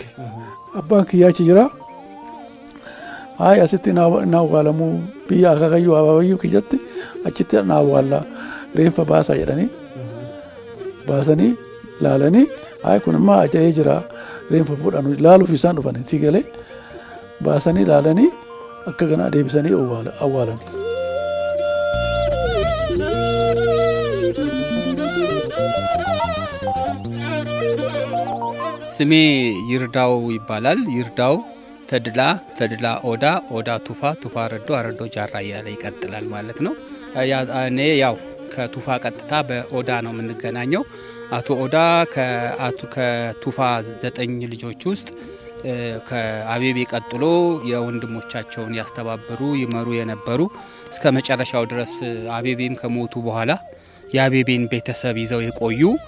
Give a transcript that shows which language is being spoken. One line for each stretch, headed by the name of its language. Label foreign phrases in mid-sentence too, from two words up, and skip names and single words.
Oromo: Abbaan kiyyaa achi jira. Asitti na awwaalamuu biyya Akaakayyuu Abaabayyuu kiyyatti achitti na awwaallaa reenfa baasaa jedhanii baasanii laalanii kun immoo aja'ee jira reenfa fudhanu laaluuf isaan dhufanii tigalee baasanii laalanii akka ganaa deebisanii awwaalanii.
Amharic: ስሜ ይርዳው ይባላል። ይርዳው ተድላ ኦዳ ቱፋ ረዶ አረዶ ጃራ እያለ ይቀጥላል ማለት ነው። እኔ ያው ከቱፋ ቀጥታ በኦዳ ነው የምንገናኘው። አቶ ኦዳ ከቱፋ 9 ልጆች ውስጥ ከአቤቤ ቀጥሎ የወንድሞቻቸውን ያስተባበሩ ይመሩ የነበሩ እስከ መጨረሻው ድረስ አቤቤም ከሞቱ በኋላ የአቤቤን ቤተሰብ ይዘው የቆዩ